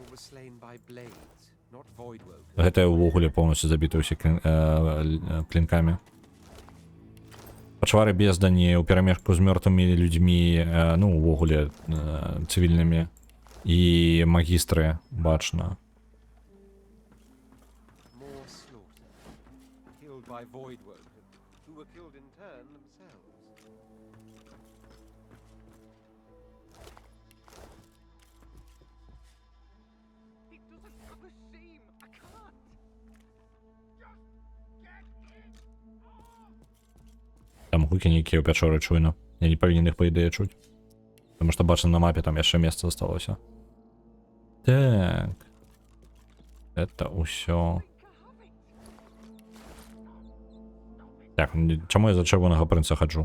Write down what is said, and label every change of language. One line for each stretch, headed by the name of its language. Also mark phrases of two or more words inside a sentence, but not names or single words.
Belarusian: Гэта ўвогуле поўнасцю забіты ўсе клінкамі. Пачвары бездані ў перамежку з мёртвымі людзьмі, ну, увогуле цывільнымі. І магістры, бачна.
English: By Voidwoken, who were killed in turn themselves. It doesn't have a seam. I can't. Just get it.
Belarusian: Там гукі нейкія ў пячоры чуйна. Я не павінен іх, па ідэі, чуць. Таму што бачна на мапе, там яшчэ месца засталося. Так. Это ўсё. Так, чаму я за чырвонага прынца хаджу?